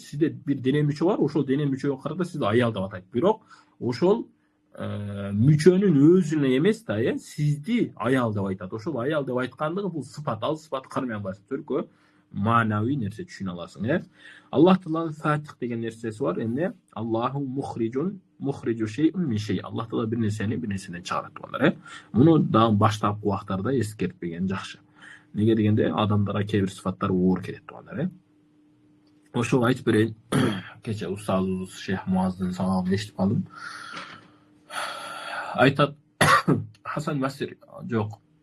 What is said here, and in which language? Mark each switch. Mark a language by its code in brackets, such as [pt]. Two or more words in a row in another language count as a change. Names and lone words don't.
[ky] Сизде бир дене мүчө бар, ошол дене мүчөгө карата сизди аял деп атайт. Бирок ошол мүчөнүн өзүнө эмес да, сизди аял деп айтат. Ошол аял деп айткандыгы бул сыфат. Ал сыфатты кармай албайсың. Только маанавий нерсе түшүнө аласың. Аллах Тааланын Фатих деген нерсеси бар. Эмне? [ar] الله مخرج شيء من شيء. [ky] Аллах Таала бир нерседен чыгарат туугандар. Муну дагы баштапкы убактарда эскертпеген жакшы. Неге дегенде адамдарга кээ бир сыфаттар оор келет туугандар. Ошол айтып берейин. Кече устазыбыз Шейх Муаздын сабагын эшитип калдым. Айтат Хасан Басри жок.